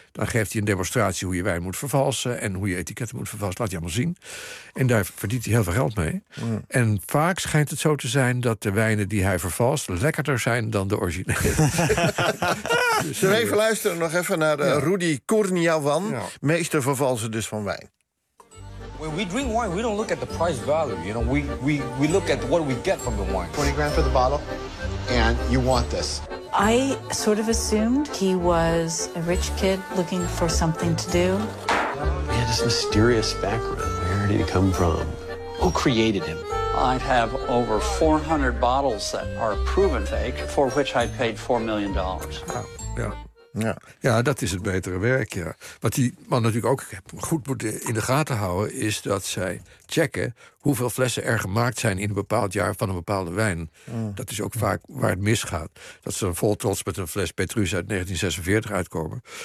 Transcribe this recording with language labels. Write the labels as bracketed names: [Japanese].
[Dutch] Dan geeft hij een demonstratie hoe je wijn moet vervalsen en hoe je etiketten moet vervalsen. Laat je allemaal zien. En daar verdient hij heel veel geld mee. Ja. En vaak schijnt het zo te zijn dat de wijnen die hij vervalst lekkerder zijn dan de originele. Zullen we even luisteren nog even naar Rudy Kurniawan, meester vervalsen dus van wijn. [English] When we drink wine, we don't look at the price value. You know, we look at what we get from the wine. $20,000 for the bottle, and you want this. I sort of assumed he was a rich kid looking for something to do. He had this mysterious background. Where did he come from? Who created him? I'd have over 400 bottles that are proven fake, for which I paid $4 million. Oh, yeah. [Dutch] Ja, dat is het betere werk, ja. Wat die man natuurlijk ook goed moet in de gaten houden is dat zij checken hoeveel flessen er gemaakt zijn in een bepaald jaar van een bepaalde wijn. Dat is ook vaak waar het misgaat. Dat ze dan vol trots met een fles Petrus uit 1946 uitkomen.